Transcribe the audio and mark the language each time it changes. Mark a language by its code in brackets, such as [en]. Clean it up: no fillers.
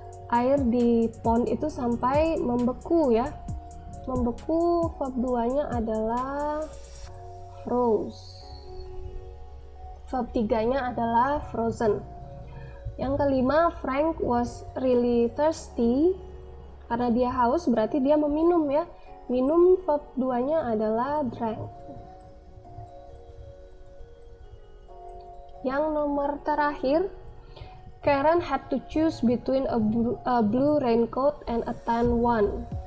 [id] Air di pond itu sampai membeku ya. Membeku, verb 2-nya adalah froze. Verb 3-nya adalah frozen. Yang kelima, [en] Frank was really thirsty. [id] Karena dia haus berarti dia meminum ya. Minum, verb 2-nya adalah drank. Yang nomor terakhir, [en] Karen had to choose between a blue raincoat and a tan one.